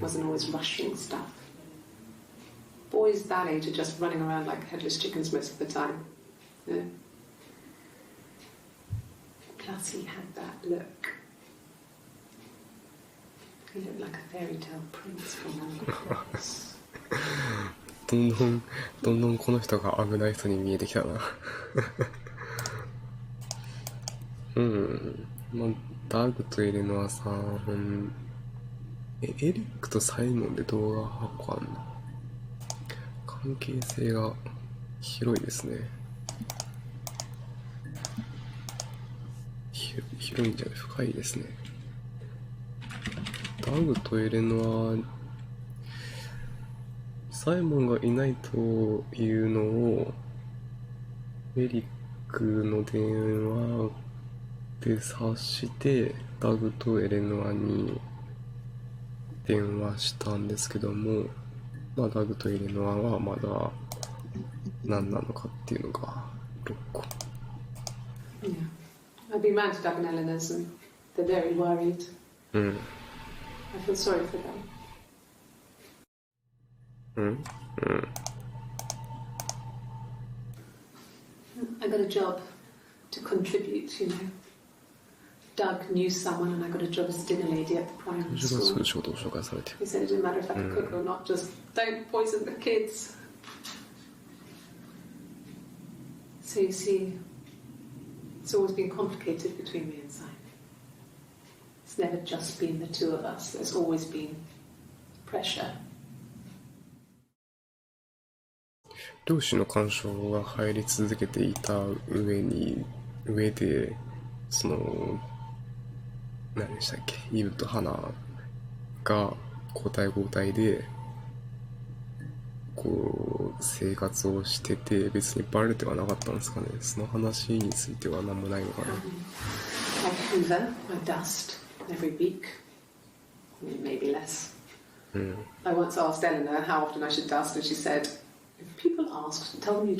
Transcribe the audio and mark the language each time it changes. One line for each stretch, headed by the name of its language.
English: Wasn't always rushing stuff. Boys that age are just running around like headless chickens most of the time. You know? Plus, he had that look. He looked like a fairy tale prince from one of the books.
Japanese: どんどんこの人が危ない人に見えてきたな。うん。まあ、ダグとエレノアさん、エリックとサイモンで動画8個あんの？関係性が広いですね。広いんじゃない？深いですね。ダグとエレノア、サイモンがいないというのをエリックの電話で察してダグとエレノアに電話したんですけども、まあ、ダグとエレノアはまだ何なのかっていうのが6個。 Yeah.
English: I've been round to Doug and Eleanor's and they're very worried. うん。 I feel sorry for them. うん。 I got a job to contribute, you know. Doug knew someone and I got a job as a dinner lady at the primary
Japanese: 自分はそうい
English: school.
Japanese: う仕事を紹介されてる。
English: He said it didn't matter if I could cook or not, just don't poison the kids. So you see, it's always been complicated between me and Simon. It's never just been the two of us. There's always been pressure.
Japanese: 両親の干渉が入り続けていた上で、その、何でしたっけ、イブとハナが交代交代で、こう、生活をしてて、別にバレてはなかったんですかね。その話については何もないのかな。
English: I hoover, I dust every week. Maybe less. I once asked Eleanor how often I should dust, and she said, if people ask, tell them you do